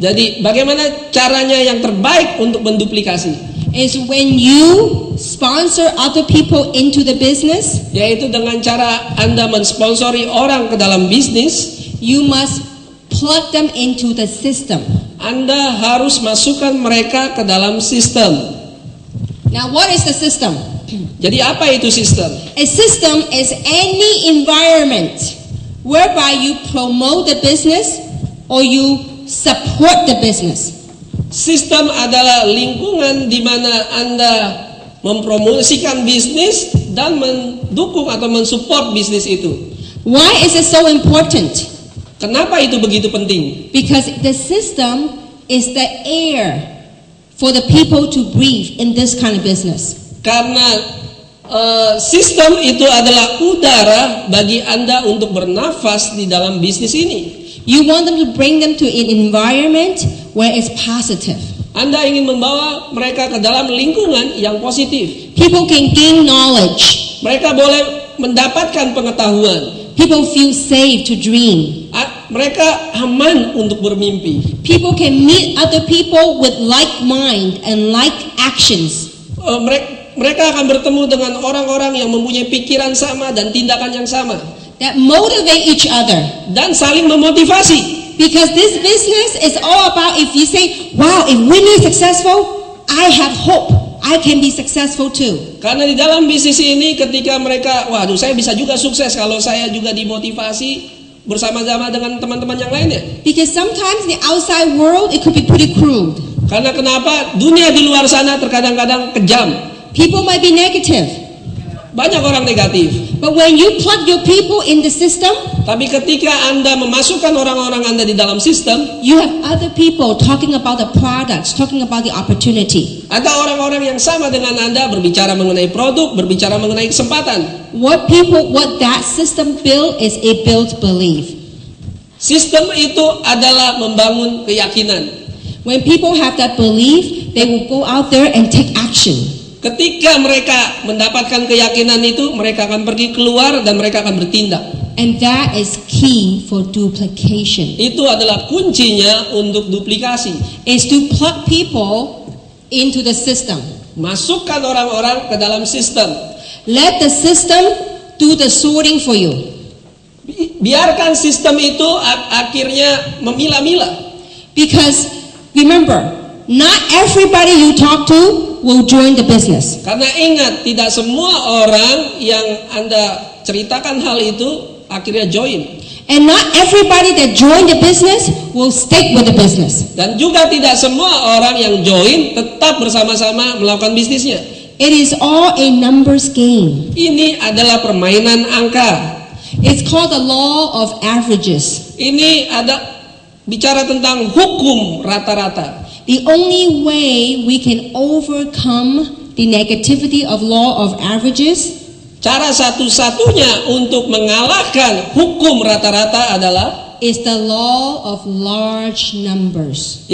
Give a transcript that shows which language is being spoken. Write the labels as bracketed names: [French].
[Indonesian] Jadi bagaimana caranya yang terbaik untuk menduplikasi? [English] Is when you sponsor other people into the business. [Indonesian] Yaitu dengan cara Anda mensponsori orang ke dalam bisnis, [English] you must plug them into the system. [Indonesian] Anda harus masukkan mereka ke dalam sistem. [English] Now, what is the system? [Indonesian] Jadi apa itu sistem? [English] A system is any environment whereby you promote the business or you support the business. [Indonesian] Sistem adalah lingkungan di mana Anda mempromosikan bisnis dan mendukung atau mensupport bisnis itu. [English] Why is it so important? [Indonesian] Kenapa itu begitu penting? [English] Because the system is the air for the people to breathe in this kind of business. [Indonesian] Karena sistem itu adalah udara bagi Anda untuk bernafas di dalam bisnis ini. [English] You want them to bring them to an environment where it's positive. [Indonesian] Anda ingin membawa mereka ke dalam lingkungan yang positif. [English] People can gain knowledge. [Indonesian] Mereka boleh mendapatkan pengetahuan. [English] People feel safe to dream. [Indonesian] mereka aman untuk bermimpi. [English] People can meet other people with like mind and like actions. [Indonesian] Mereka akan bertemu dengan orang-orang yang mempunyai pikiran sama dan tindakan yang sama. [English] That motivate each other. [Indonesian] Dan saling memotivasi. [English] Because this business is all about if you say, wow, if Winnie is successful, I have hope. I can be successful too. [Indonesian] Karena di dalam bisnis ini ketika mereka, waduh saya bisa juga sukses kalau saya juga dimotivasi bersama-sama dengan teman-teman yang lainnya. [English] Because sometimes in the outside world it could be pretty crude. [Indonesian] Karena kenapa? Dunia di luar sana terkadang-kadang kejam. [English] People might be negative. [Indonesian] Banyak orang negatif. [English] But when you plug your people in the system, [Indonesian] tapi ketika Anda memasukkan orang-orang Anda di dalam sistem, [English] you have other people talking about the products, talking about the opportunity. [Indonesian] ada orang-orang yang sama dengan Anda berbicara mengenai produk, berbicara mengenai kesempatan. [English] What that system build is it builds belief. [Indonesian] Sistem itu adalah membangun keyakinan. [English] When people have that belief, they will go out there and take action. [Indonesian] Ketika mereka mendapatkan keyakinan itu, mereka akan pergi keluar dan mereka akan bertindak. [English] And that is key for duplication. [Indonesian] Itu adalah kuncinya untuk duplikasi. [English] Is to plug people into the system. [Indonesian] Masukkan orang-orang ke dalam sistem. [English] Let the system do the sorting for you. [Indonesian] Biarkan sistem itu akhirnya memilah-milah. [English] Because remember, not everybody you talk to will join the business. [Indonesian] Karena ingat, tidak semua orang yang Anda ceritakan hal itu akhirnya join. [English] And not everybody that join the business will stick with the business. [Indonesian] Dan juga tidak semua orang yang join tetap bersama-sama melakukan bisnisnya. [English] It is all a numbers game. [Indonesian] Ini adalah permainan angka. [English] It's called the law of averages. [Indonesian] Ini ada bicara tentang hukum rata-rata. [English] The only way we can overcome the negativity of law of averages, [Indonesian] cara satu-satunya untuk mengalahkan hukum rata-rata adalah [English] is the law of large numbers.